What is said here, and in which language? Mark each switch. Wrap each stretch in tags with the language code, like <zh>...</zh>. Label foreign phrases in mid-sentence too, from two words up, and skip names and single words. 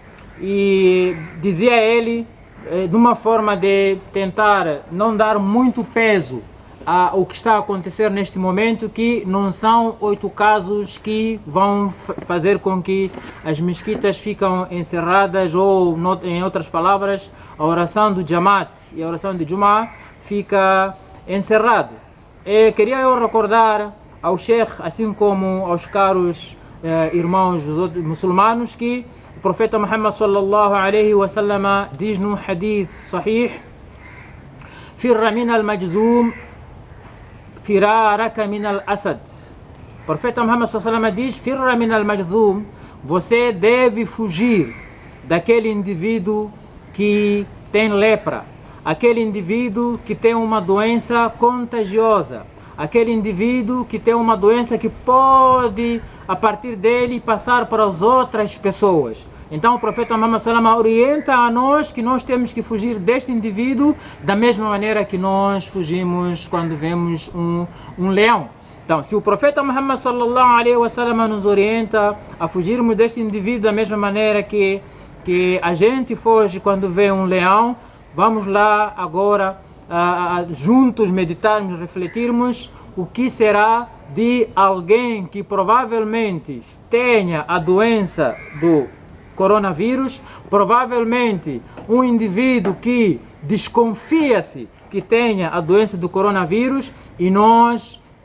<pt>dizia ele, de uma forma de tentar não dar muito peso ao que está a acontecer neste momento, que não são 8 casos que vão fazer com que as mesquitas ficam encerradas, ou em outras palavras, a oração do Jamaat e a oração de Jum'ah fica encerrado. Queria eu recordar ao Sheikh, assim como aos caros irmãos dos outros muçulmanos, que o profeta Muhammad</pt> <ar>صلى الله عليه وسلم</ar> <pt>diz no</pt> <ar>حديث صحيح: فر من المجذوم فرارك من الأسد.</ar> <pt>O profeta Muhammad</pt> <ar>صلى الله عليه وسلم</ar> <pt>diz:</pt> <ar>فر من المجذوم,</ar> <pt>você deve fugir daquele indivíduo que tem lepra, aquele indivíduo que tem uma doença contagiosa, aquele indivíduo que tem uma doença que pode, a partir dele, passar para as outras pessoas. Então o profeta Muhammad</pt> <ar>صلى الله عليه وسلم</ar> <pt>orienta a nós que nós temos que fugir deste indivíduo da mesma maneira que nós fugimos quando vemos um leão. Então, se o profeta Muhammad</pt> <ar>صلى الله عليه وسلم</ar> <pt>nos orienta a fugirmos deste indivíduo da mesma maneira que a gente foge quando vê um leão, vamos lá agora juntos meditarmos, refletirmos o que será de alguém que provavelmente tenha a doença do coronavírus, provavelmente um indivíduo que desconfia-se que tenha a doença do coronavírus, e nós</pt>